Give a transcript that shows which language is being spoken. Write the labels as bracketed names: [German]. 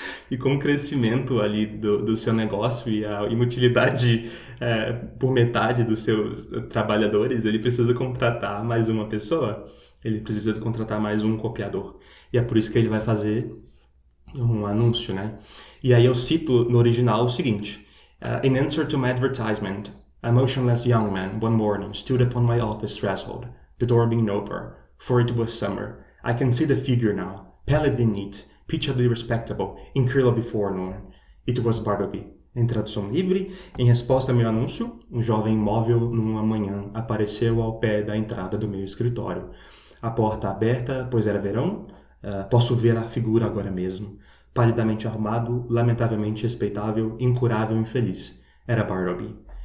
[Portuguese] E com o crescimento ali do seu negócio e a inutilidade por metade dos seus trabalhadores, ele precisa contratar mais uma pessoa, ele precisa contratar mais um copiador. E é por isso que ele vai fazer um anúncio, né? E aí eu cito no original o seguinte: [English] In answer to my advertisement, a motionless young man one morning stood upon my office threshold, the door being open, for it was summer. I can see the figure now, pallid and neat, pitiably respectable, incredibly forlorn. It was Bartleby. [Portuguese] Em tradução livre, em resposta ao meu anúncio, um jovem imóvel numa manhã apareceu ao pé da entrada do meu escritório. A porta aberta, pois era verão, posso ver a figura agora mesmo. Palidamente arrumado, lamentavelmente respeitável, incurável e infeliz. Era Bartleby.